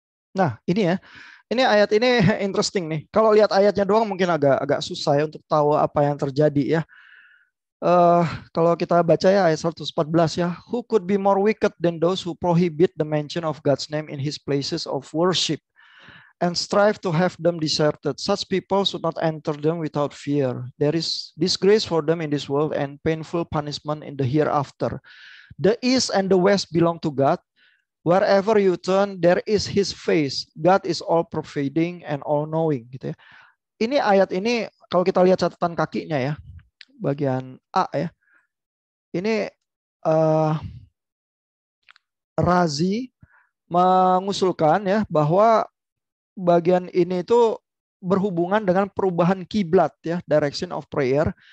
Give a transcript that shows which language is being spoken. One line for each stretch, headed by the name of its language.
Indonesian: Nah, ini ya. Ini ayat ini interesting nih. Kalau lihat ayatnya doang mungkin agak susah ya untuk tahu apa yang terjadi ya. Kalau kita baca ya ayat 114 ya.
English: Who could be more wicked than those who prohibit the mention of God's name in his places of worship and strive to have them deserted? Such people should not enter them without fear. There is disgrace for them in this world and painful punishment in the hereafter. The east and the west belong to God. Wherever you turn, there is his face. God is all pervading and all knowing.
Indonesian: Gitu ya. Ini ayat ini kalau kita lihat catatan kakinya ya, bagian A ya. Ini Razi mengusulkan ya bahwa bagian ini itu berhubungan dengan perubahan kiblat ya,
English: direction of prayer.